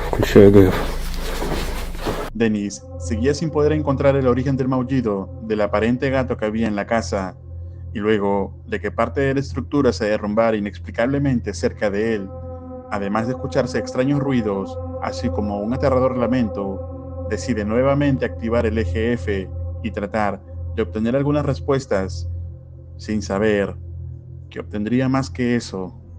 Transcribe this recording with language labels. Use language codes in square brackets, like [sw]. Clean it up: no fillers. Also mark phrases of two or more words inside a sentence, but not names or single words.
[ru] Все, я говорю. [es] Dennis seguía sin poder encontrar el origen del maullido del aparente gato que había en la casa, y luego de que parte de la estructura se derrumbara inexplicablemente cerca de él, además de escucharse extraños ruidos, así como un aterrador lamento, decide nuevamente activar el eje F y tratar de obtener algunas respuestas, sin saber que obtendría más que eso.